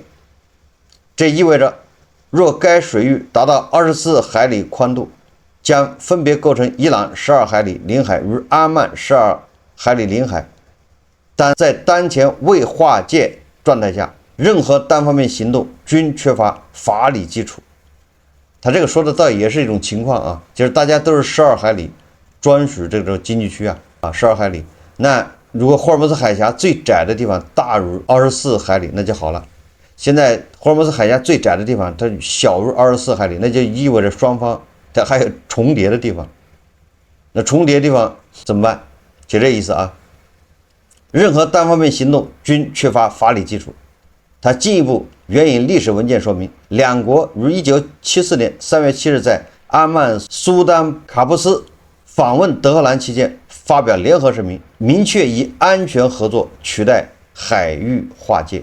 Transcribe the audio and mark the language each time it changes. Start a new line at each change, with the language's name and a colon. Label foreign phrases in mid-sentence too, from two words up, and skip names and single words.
Chinese: 這意味着，若該水域達到24海里寬度，將分別構成伊朗12海里領海與阿曼12海里領海，但在當前未劃界狀態下，任何單方面行動均缺乏法理基礎。他這個說的倒也是一種情況就是大家都是12海里專屬這種經濟區12 海里。那如果霍爾木茲海峽最窄的地方大於24海里，那就好了。現在霍爾木茲海峡最窄的地方它小於24海里，那就意味着双方它還有重疊的地方。那重疊的地方怎麼辦？就这意思任何单方面行动均缺乏法理基礎。他進一步援引歷史文件說明，兩國於1974年3月7日在阿曼蘇丹卡布斯訪問德黑蘭期間發表聯合聲明，明確以安全合作取代海域劃界。